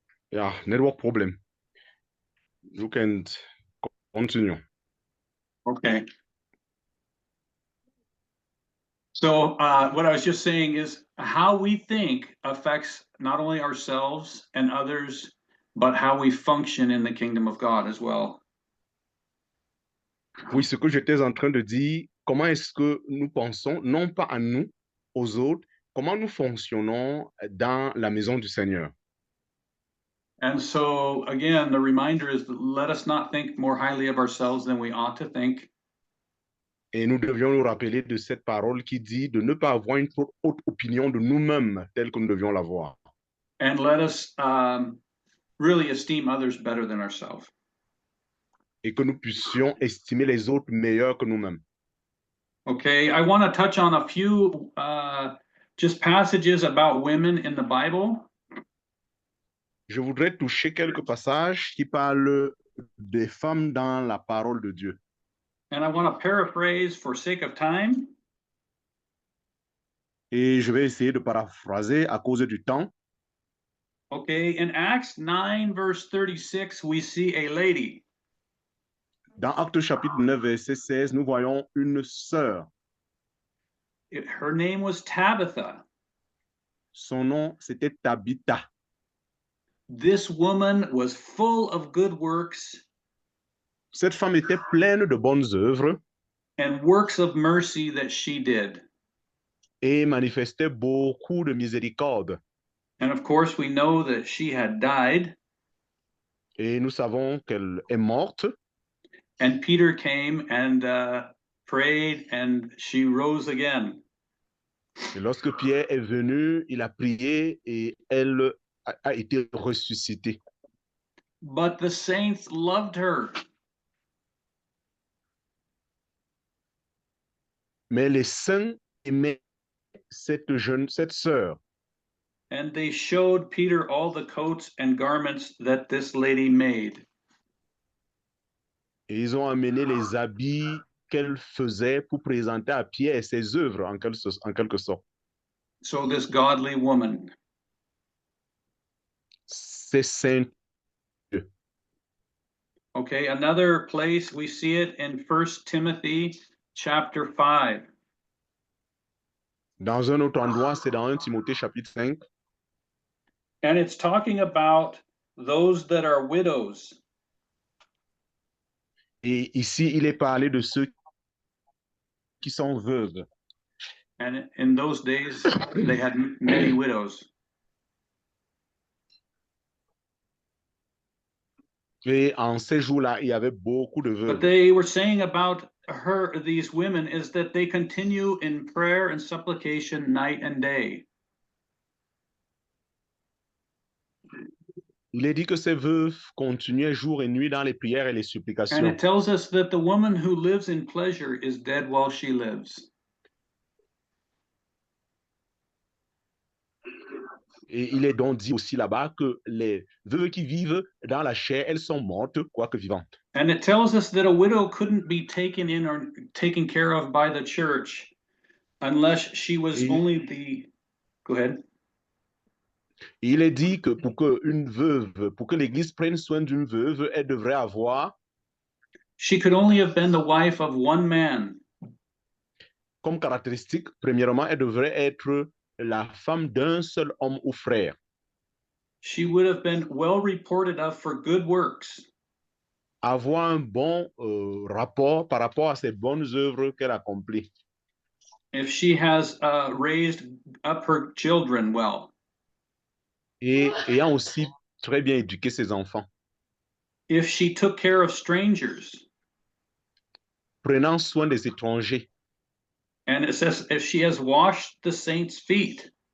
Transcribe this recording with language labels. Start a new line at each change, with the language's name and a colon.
English: Yeah, network problem. You can continue. Okay. So what I was just saying is how we think affects not only ourselves and others, but how we function in the kingdom of God as well.
French: Oui, ce que j'étais en train de dire, comment est-ce que nous pensons, non pas à nous, aux autres, comment nous fonctionnons dans la maison du Seigneur.
English: And so again, the reminder is that let us not think more highly of ourselves than we ought to think.
French: Et nous devions nous rappeler de cette parole qui dit de ne pas avoir une trop haute opinion de nous-mêmes telle que nous devions l'avoir.
English: And let us really esteem others better than ourselves.
French: Et que nous puissions estimer les autres meilleurs que nous-mêmes.
English: Okay, I want to touch on a few just passages about women in the Bible.
French: Je voudrais toucher quelques passages qui parlent des femmes dans la parole de Dieu.
English: And I want to paraphrase for sake of time.
French: Et je vais essayer de paraphraser à cause du temps.
English: Okay, in Acts 9, verse 36, we see a lady.
French: Dans Actes chapitre 9, verset 16, nous voyons une sœur.
English: Her name was Tabitha.
French: Son nom, c'était Tabitha.
English: This woman was full of good works
French: cette femme était pleine de bonnes œuvres
English: and works of mercy that she did.
French: et manifestait beaucoup de miséricorde.
English: And of course, we know that she had died,
French: Et nous savons qu'elle est morte.
English: and Peter came and prayed, and she rose again.
French: Et lorsque Pierre est venu, il a prié et elle a été ressuscitée.
English: But the saints loved her.
French: Mais les saints aimaient cette sœur.
English: And they showed Peter all the coats and garments that this lady made.
French: Et ils ont amené les habits qu'elle faisait pour présenter à Pierre ses œuvres en quelque sorte.
English: So this godly woman.
French: C'est saint.
English: Okay, another place we see it in 1 Timothy chapter 5.
French: Dans un autre endroit, c'est dans 1 Timothée chapitre 5.
English: And it's talking about those that are widows.
French: Et ici, il est parlé de ceux qui sont veuves.
English: And in those days, they had many widows.
French: Et en ces jours-là, il y avait beaucoup de
English: But
French: veuves.
English: they were saying about her, these women, is that they continue in prayer and supplication night and day.
French: Il est dit que ces veuves continuaient jour et nuit dans les prières et les
English: And
French: supplications.
English: it tells us that the woman who lives in pleasure is dead while she lives.
French: Et il est donc dit aussi là-bas que les veuves qui vivent dans la chair, elles sont mortes, quoique vivantes.
English: And it tells us that a widow couldn't be taken in or taken care of by the church unless she was
French: Et-
English: only the. Go ahead.
French: Et il est dit que pour que l'Église prenne soin d'une veuve, elle devrait avoir
English: She could only have been the wife of one man.
French: comme caractéristique, premièrement, elle devrait être la femme d'un seul homme ou frère.
English: She would have been well reported of for good works.
French: Avoir un bon rapport par rapport à ces bonnes œuvres qu'elle accomplit.
English: If she has raised up her children well.
French: Et ayant aussi très bien éduqué ses enfants.
English: If she took care of strangers.
French: Prenant soin des étrangers.
English: And it says if she has washed the saints' feet.